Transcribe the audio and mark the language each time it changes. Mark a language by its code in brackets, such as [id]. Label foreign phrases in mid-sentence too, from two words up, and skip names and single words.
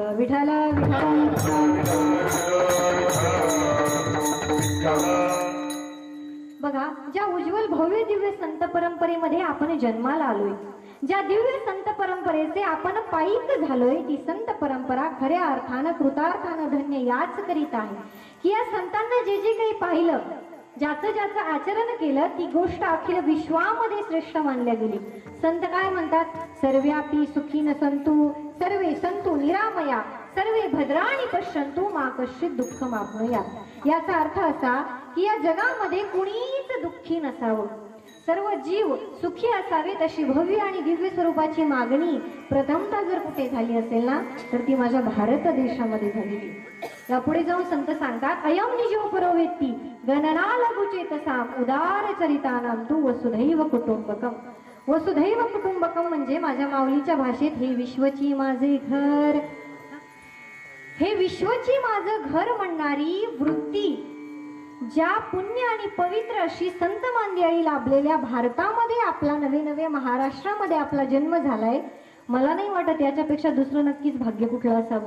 [mr] विठ्ठला बघा, ज्या उज्ज्वल भव्य दिव्य संत परंपरेमध्ये आपण जन्माला आलोय, ज्या दिव्य संत परंपरेचे आपण पायीक झालोय, ती संत परंपरा खऱ्या अर्थानं कृतार्थानं धन्य याच करीत आहे की या संतांना जे जे काही पाहिलं, ज्याचं ज्याचं आचरण केलं, ती गोष्ट अखिल विश्वामध्ये श्रेष्ठ मानल्या गेली. संत काय म्हणतात? [sa] सर्व्यापी सुखीन संतु सर्वे संतु निरामया सर्वे भद्राणी पश्यंतु मा कश्चित दुःख मापनुया. [mr] याचा अर्थ असा की या जगामध्ये कुणीच दुःखी नसावं, सर्व जीव सुखी असावेत अशी भव्य आणि दिव्य स्वरूपाची मागणी प्रथमतः जर कुठे झाली असेल ना, तर ती माझ्या भारत देशामध्ये झालेली. यापुढे जाऊन संत सांगतात, [sa] अयम निजो परोवेत्ती गणना लघुचेतसाम उदार चरितानाम तू वसुधैव कुटुंबकम. वसुधैव कुटुंबकम [mr] म्हणजे माझ्या माऊलीच्या भाषेत हे विश्वची माझे घर, हे विश्वची माझं घर म्हणणारी वृत्ती ज्या पुण्य आणि पवित्र अशी संत मंडळी लाभलेल्या भारतामध्ये, आपला नवे नवे महाराष्ट्रामध्ये आपला जन्म झालाय, मला नाही वाटत याच्यापेक्षा दुसरं नक्कीच भाग्य कुठलं असावं.